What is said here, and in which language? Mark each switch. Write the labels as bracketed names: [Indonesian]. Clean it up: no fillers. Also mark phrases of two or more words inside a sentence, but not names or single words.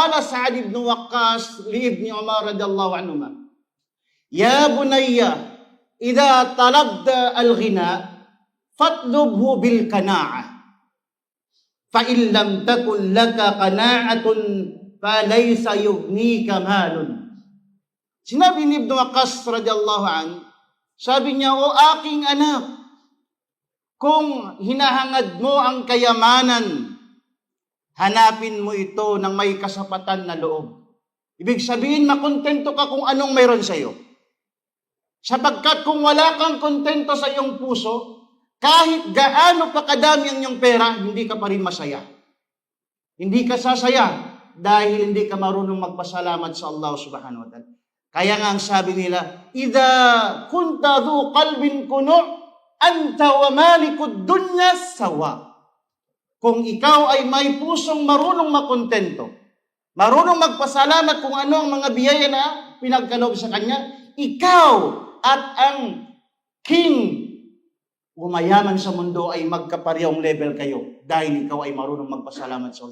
[Arabic] قال سعد بن وقاص لابن عمر رضي الله عنهما، يا بني، إذا طلبت الغنى فاطلبه بالقناعة. فإن لم تكن لك قناعة فليس يغنيك مال. [Filipino] Sinabi ni Ibn Waqqas [Arabic] رضي الله عن, [Filipino] sabi niya, o aking anak, kung hinahangad mo ang kayamanan, hanapin mo ito ng may kasapatan na loob. Ibig sabihin, makontento ka kung anong mayroon sa iyo. Sapagkat kung wala kang kontento sa iyong puso, kahit gaano pa kadami ang iyong pera, hindi ka pa rin masaya. Hindi ka sasaya dahil hindi ka marunong magpasalamat sa Allah [Arabic] سبحانه وتعالى. [Filipino] Kaya nga ang sabi nila, [Arabic] إذا كنت ذا قلب قنوع أنت ومالك الدنيا سواء. [Filipino] Kung ikaw ay may pusong marunong makontento, marunong magpasalamat kung ano ang mga biyaya na pinagkaloob sa kanya, ikaw at ang king umayaman sa mundo ay magkaparehong level kayo dahil ikaw ay marunong magpasalamat sa Allah.